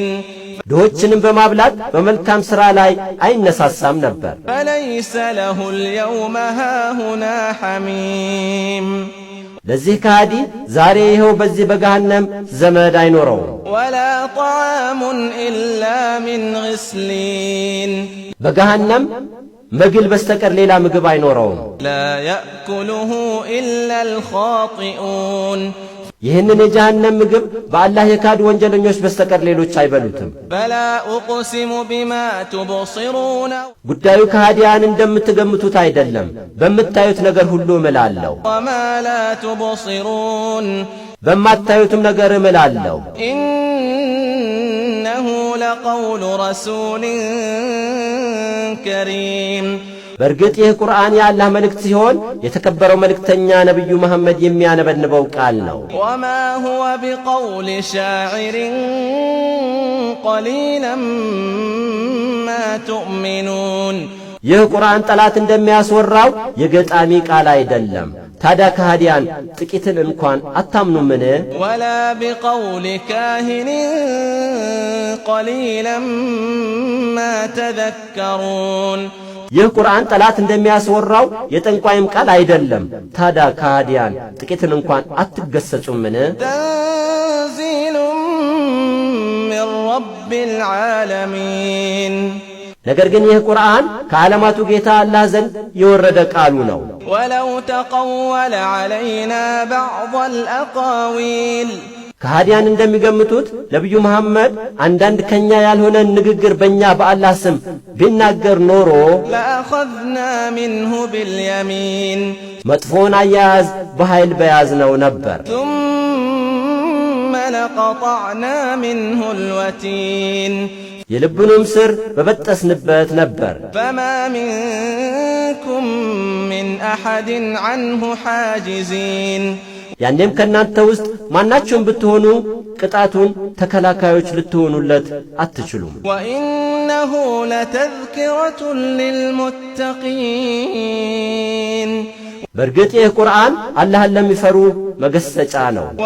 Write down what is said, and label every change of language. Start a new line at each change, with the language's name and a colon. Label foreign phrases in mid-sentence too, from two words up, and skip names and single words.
Amharic: ድሆችንም በማብላት በመልካም ሥራ ላይ አይነሳሳም ነበር።
Arabic: فليس له اليوم هاهنا حميم
Amharic: ለዚህ ከሃዲ ዛሬ ይኸው በዚህ በገሃነም ዘመድ አይኖረውም።
Arabic: ولا طعام إلا من غسلين
Amharic: በገሃነም መግል በስተቀር ሌላ ምግብ አይኖረውም።
Arabic: لا يأكله إلا الخاطئون
Amharic: ይህንን የጀሃነም ምግብ በአላህ የካዱ ወንጀለኞች በስተቀር ሌሎች አይበሉትም።
Arabic: فلا أقسم بما تبصرون
Amharic: ጉዳዩ ከሃዲያን እንደምትገምቱት አይደለም። በምታዩት ነገር ሁሉ እምላለሁ፣
Arabic: وما لا تبصرون
Amharic: በማታዩትም ነገር እምላለሁ።
Arabic: إنه لقول رسول كريم
Amharic: በእርግጥ ይህ ቁርአን የአላህ መልእክት ሲሆን የተከበረው መልእክተኛ ነቢዩ መሐመድ የሚያነበንበው ቃል ነው።
Arabic: وما هو بقول شاعر قليلا ما تؤمنون
Amharic: ይህ ቁርአን ጠላት እንደሚያስወራው የገጣሚ ቃል አይደለም። ታዲያ ከሃዲያን ጥቂትን እንኳን አታምኑምን?
Arabic: ولا بقول كاهن قليلا ما تذكرون
Amharic: ይህ ቁርአን ጠላት እንደሚያስወራው የጠንቋይም ቃል አይደለም። ታዲያ ከሃዲያን ጥቂትን እንኳን አትገሰጹምን?
Arabic: تنزيل من رب العالمين
Amharic: ነገር ግን ይህ ቁርአን ከዓለማቱ ጌታ አላህ ዘንድ የወረደ ቃሉ ነው።
Arabic: ولو تقول علينا بعض الأقاويل
Amharic: ከሃዲያን እንደሚገምቱት ነቢዩ መሐመድ አንዳንድ ከኛ ያልሆነ ንግግር በእኛ በአላህ ስም ቢናገር ኖሮ
Arabic: لأخذنا منه باليمين
Amharic: መጥፎን አያያዝ በኃይል በያዝነው ነበር።
Arabic: ثم لقطعنا منه الوتين
Amharic: የልቡንም ስር በበጠስንበት ነበር።
Arabic: فما منكم من أحد عنه حاجزين
Amharic: ያኔም ከናንተ ውስጥ ማናቸውም ብትሆኑ ቅጣቱን ተከላካዮች ልትሆኑለት አትችሉም።
Arabic: وإنه لتذكرة للمتقين
Amharic: በእርግጥ ይህ ቁርአን አላህን ለሚፈሩ መገሰጫ ነው።